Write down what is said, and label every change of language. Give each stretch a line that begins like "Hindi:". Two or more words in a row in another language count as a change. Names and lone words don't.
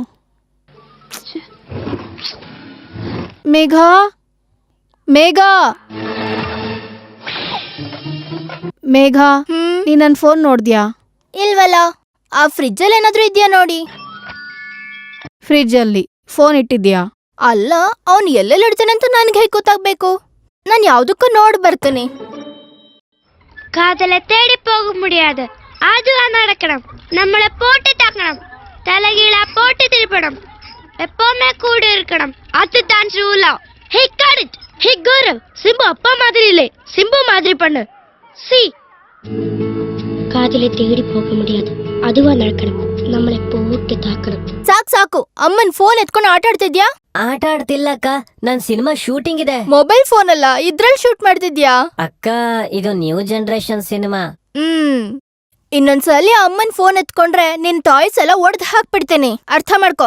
Kannada: ಮೇಘ ಮೇಘ ಮೇಘ, ನೀ ನನ್ ಫೋನ್ ನೋಡ್ದ್ಯಾ? ಇಲ್ವಲ್ಲ, ಆ ಫ್ರಿಜ್ ಅಲ್ಲಿ ಏನಾದ್ರೂ ಇದ್ಯಾ ನೋಡಿ. ಫ್ರಿಜ್ ಅಲ್ಲಿ ಫೋನ್ ಇಟ್ಟಿದ್ಯಾ? ಅಲ್ಲ, ಅವ್ನು ಎಲ್ಲೆಲ್ಲಿ ಇಡ್ತಾನೆ ಅಂತ ನನ್ಗೆ ಹೇಗೆ ಗೊತ್ತಾಗ್ಬೇಕು? ನಾನು ಯಾವ್ದಕ್ಕೂ ನೋಡ್ ಬರ್ತೀನಿ.
Tamil: காதலை தேடி போக முடியாது, அதுதான் நடக்கணும். நம்மளை போட்டு தாக்கணும், தலைகீழா போட்டு திருப்பணும், எப்பவுமே கூட இருக்கணும். அதுதான் ரூலா. ஹே கரெக்ட், ஹே கௌரவ், சிம்பு அப்பா மாதிரி இல்லை, சிம்பு மாதிரி பண்ணு. சி காதலை தேடி போக முடியாது, அதுவா நடக்கணும். நம்மளை போட்டு தாக்கணும்.
Kannada: ಸಾಕು, ಅಮ್ಮನ್ ಫೋನ್ ಎತ್ಕೊಂಡು ಆಟ ಆಡ್ತಿದ್ಯಾ? ಆಟ ಆಡ್ತಿಲ್ಲಕ್ಕ, ನನ್ ಸಿನಿಮಾ ಶೂಟಿಂಗ್ ಇದೆ.
English: mobile phone
Kannada: ಅಲ್ಲ, ಇದ್ರಲ್ಲಿ ಶೂಟ್ ಮಾಡ್ತಿದ್ಯಾ? ಅಕ್ಕ, ಇದು
English: new generation
Kannada: ಸಿನಿಮಾ. ಇನ್ನೊಂದ್ಸಲಿ ಅಮ್ಮನ್ ಫೋನ್ ಎತ್ಕೊಂಡ್ರೆ ನಿನ್ ಟಾಯ್ಸ್ ಎಲ್ಲ ಒಡೆದು ಹಾಕ್ಬಿಡ್ತೇನೆ, ಅರ್ಥ ಮಾಡ್ಕೋ.